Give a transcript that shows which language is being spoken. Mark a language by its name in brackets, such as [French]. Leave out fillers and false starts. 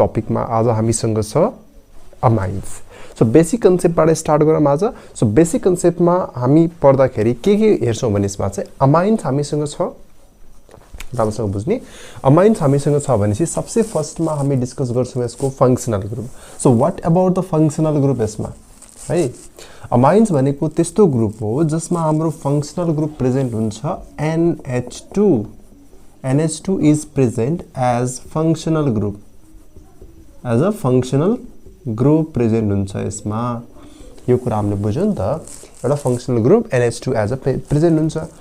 [Nepali] टपिकमा आज हामीसँग छ अमाइन्स। सो बेसिक कन्सेप्टबाट स्टार्ट गरौँ आज। सो बेसिक कन्सेप्टमा हामी पढ्दाखेरि के हेर्छौं भने यसमा चाहिँ अमाइन्स हामीसँग छ, राम्रोसँग बुझ्ने। अमाइन्स हामीसँग छ भनेपछि सबसे फर्स्टमा हामी डिस्कस गर्छौं यसको functional group. [English] so what about the functional group [Nepali] यसमा है। अमाइन्स भनेको त्यस्तो ग्रुप हो जसमा हाम्रो फंक्शनल ग्रुप प्रेजेन्ट हुन्छ NH2। [English] NH2 is present as functional group, as a functional group present [Nepali] हुन्छ यसमा। यो कुरा हामीले बुझ्यौं नि त, एउटा functional group NH2 as a present हुन्छ।